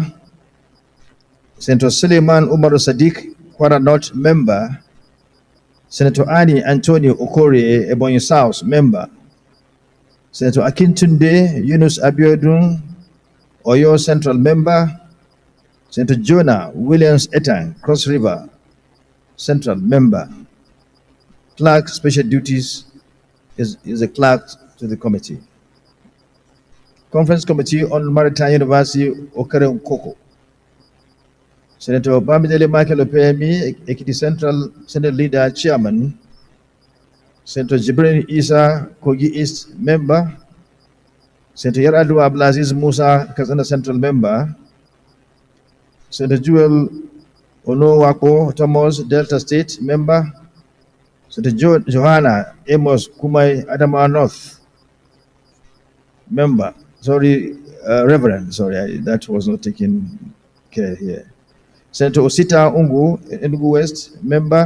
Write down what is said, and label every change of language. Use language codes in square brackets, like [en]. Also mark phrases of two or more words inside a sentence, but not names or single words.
[en] Senator Suleiman Umar Sadiq, Kwara North, member. Senator Ani Antonio Okori, Ebonyi South, member. Senator Akintunde Yunus Abiodun, Oyo Central, member. Senator Jonah Williams Etang, Cross River Central, member. Clerk, special duties, is a clerk to the committee. Conference Committee on Maritime University, Okere Nkoko. Senator Bamidele Michael Opemi, Ekiti Central Senate Leader, Chairman. Senator Jibril Isa, Kogi East, member. Senator Yaradu Abdulaziz Musa, Katsina Central, member. Senator Jewel Onowako Thomas, Delta State, member. Senator Johanna Amos Kumai, Adamawa North, member. Sorry, Reverend, sorry, that was not taken care here. Senator Osita Ungu, Enugu West, member.